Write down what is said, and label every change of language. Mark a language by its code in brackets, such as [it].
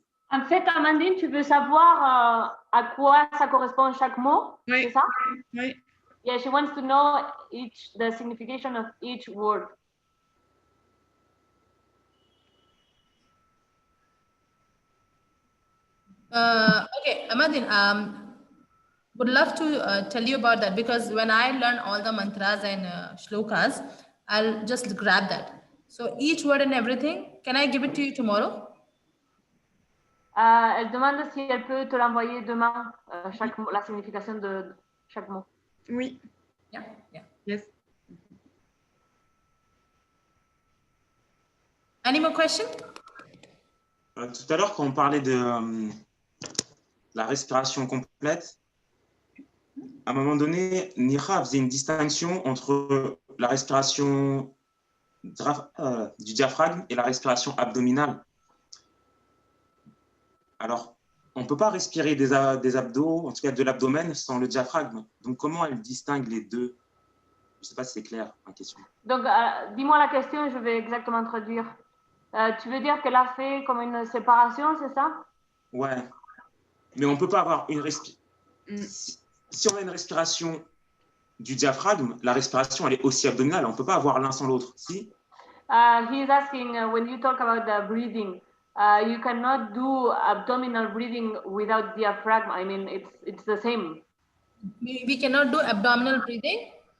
[fr] En fait, Amandine, tu veux savoir à quoi ça correspond chaque mot, oui. C'est ça? Oui. [en] Yeah, she wants to know the signification of each word. Okay, Amandine, would love to tell you about that because when I learn all the mantras and shlokas, I'll just grab that. So each word and everything, can I give it to you tomorrow? [fr] Elle demande si elle peut te l'envoyer demain, la signification de chaque mot. Oui. [en] Yeah. Yes. Any more questions? [fr] Tout à l'heure, quand on parlait de la respiration complète, à un moment donné, Neha faisait une distinction entre la respiration du diaphragme et la respiration abdominale. Alors, on ne peut pas respirer des abdos, en tout cas de l'abdomen, sans le diaphragme. Donc, comment elle distingue les deux? Je ne sais pas si c'est clair, ma question. Donc, dis-moi la question, je vais exactement traduire. Tu veux dire qu'elle a fait comme une séparation, c'est ça? Ouais. Mais on ne peut pas avoir une respiration. Si on a une respiration du diaphragme, la respiration, elle est aussi abdominale. On ne peut pas avoir l'un sans l'autre. Si? [en] He is asking, when you talk about the breathing, you cannot do abdominal breathing without diaphragm. I mean, it's the same. We cannot do abdominal breathing?